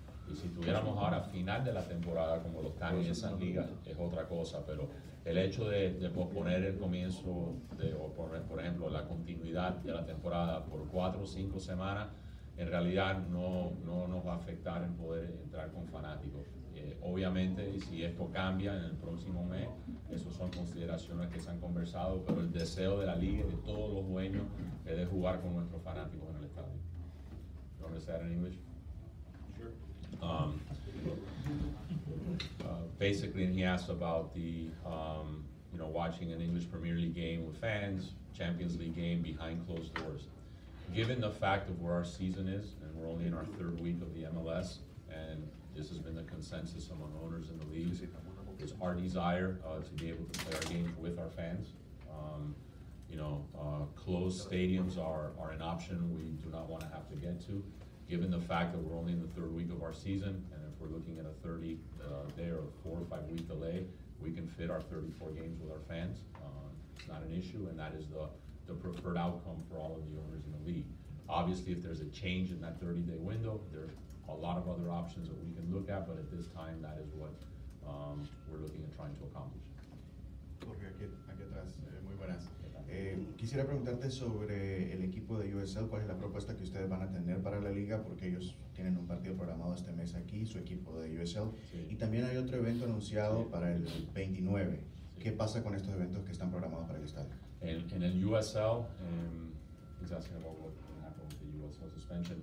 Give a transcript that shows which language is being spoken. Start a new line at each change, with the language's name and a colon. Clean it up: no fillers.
Spanish: Y si tuviéramos ahora final de la temporada como lo están en esas ligas, es otra cosa, pero el hecho de posponer el comienzo, o por ejemplo, la continuidad de la temporada por 4 o 5 semanas, en realidad no nos va a afectar en poder entrar con fanáticos. Obviamente, si esto cambia en el próximo mes, esas son consideraciones que se han conversado, pero el deseo de la liga y de todos los dueños es de jugar con nuestros fanáticos en el estadio.
English: You want to say that in English? Sure. Basically, and he asked about the, you know, watching an English Premier League game with fans, Champions League game behind closed doors. Given the fact of where our season is, and we're only in our 3rd week of the MLS, and this has been the consensus among owners in the leagues, it's our desire to be able to play our games with our fans. You know, closed stadiums are an option we do not want to have to get to. Given the fact that we're only in the 3rd week of our season, and if we're looking at a 30-day or 4 or 5 week delay, we can fit our 34 games with our fans. It's not an issue, and that is the preferred outcome for all of the owners in the league. Obviously, if there's a change in that 30-day window, there's a lot of other options that we can look at, but at this time, that is what we're looking at trying to accomplish.
Spanish: Jorge, aquí atrás, muy buenas. Quisiera preguntarte sobre el equipo de USL, cuál es la propuesta que ustedes van a tener para la liga, porque ellos tienen un partido programado este mes aquí, su equipo de USL, Sí. y también hay otro evento anunciado Sí. para el 29. Sí. ¿Qué pasa con estos eventos que están programados para el estadio? En el USL,
English: he's asking about what happened with the USL suspension.